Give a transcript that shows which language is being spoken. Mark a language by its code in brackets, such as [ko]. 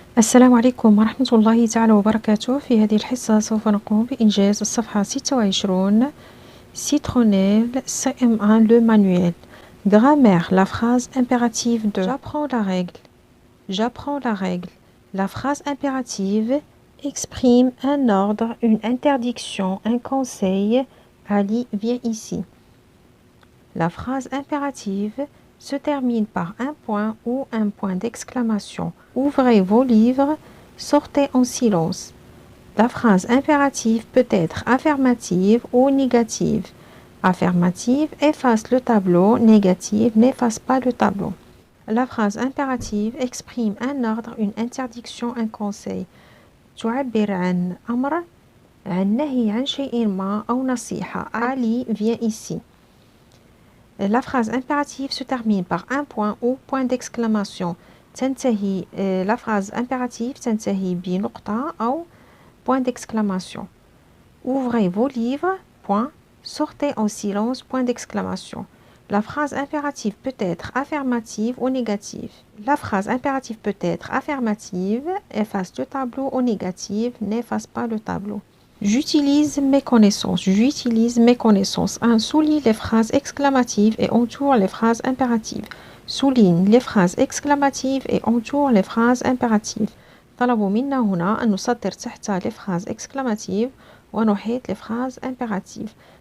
[ar] السلام عليكم ورحمة الله تعالى وبركاته. في هذه الحصة سوف نقوم بإنجاز الصفحة 26 Citronnelle CM1 le manuel. [fr] Grammaire, la phrase impérative de J'apprends la règle. J'apprends la règle. La phrase impérative exprime un ordre, une interdiction, un conseil. Ali, viens ici. La phrase impérative se termine par un point ou un point d'exclamation. Ouvrez vos livres, sortez en silence. La phrase impérative peut être affirmative ou négative. Affirmative efface le tableau, négative n'efface pas le tableau. La phrase impérative exprime un ordre, une interdiction, un conseil. [ar] تعبر عن أمر، عن نهي عن شيء ما أو نصيحة. [fr] Ali, viens ici. La phrase impérative se termine par un point ou point d'exclamation. [ar] تنتهي [fr] la phrase impérative [ar] تنتهي بنقطة أو [fr] point d'exclamation. Ouvrez vos livres, point. Sortez en silence, point d'exclamation. La phrase impérative peut être affirmative ou négative. La phrase impérative peut être affirmative, efface le tableau, ou négative, n'efface pas le tableau. J'utilise mes connaissances. J'utilise mes connaissances. 1. Souligne les phrases exclamatives et entoure les phrases impératives. Souligne les phrases exclamatives et entoure les phrases impératives. [ar] طلبوا منا هنا أن نسطر تحت [fr] les phrases exclamatives [ar] ونحيط [fr] les phrases impératives.